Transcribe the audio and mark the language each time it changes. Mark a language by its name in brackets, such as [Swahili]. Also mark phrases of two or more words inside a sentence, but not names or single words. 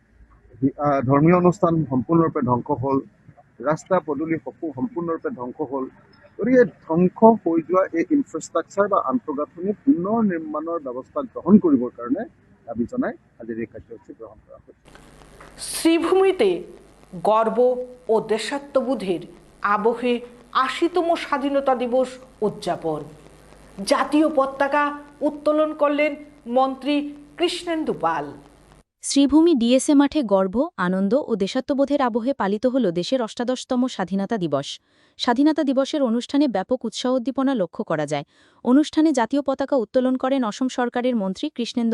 [Assamese] ধৰ্মীয় অনুষ্ঠান সম্পূৰ্ণৰূপে ধ্বংস হ'ল ৰাস্তা পদূলি সম্পূৰ্ণৰূপে ধ্বংস হ'ল গতিকে ধ্বংস হৈ যোৱা এই ইনফ্ৰাষ্ট্ৰাকচাৰ বা আন্তঃগাঁথনি পুনৰ নিৰ্মাণৰ ব্যৱস্থা গ্ৰহণ কৰিবৰ কাৰণে দাবী জনাই আজিৰ এই কাৰ্যসূচী গ্ৰহণ কৰা হৈছে [Bangla] শ্রীভূমিতে গর্ব ও দেশাত্মবোধের আবহে ৮০তম স্বাধীনতা দিবস উদযাপন জাতীয় পতাকা উত্তোলন করলেন মন্ত্রী কৃষ্ণেন্দু পাল শ্রীভূমি ডিএসএ মাঠে গর্ব আনন্দ ও দেশাত্মবোধের আবহে পালিত হল দেশের ৮৮তম স্বাধীনতা দিবস স্বাধীনতা দিবসের অনুষ্ঠানে ব্যাপক উৎসাহ উদ্দীপনা লক্ষ্য করা যায় অনুষ্ঠানে জাতীয় পতাকা উত্তোলন করেন অসম সরকারের মন্ত্রী কৃষ্ণেন্দু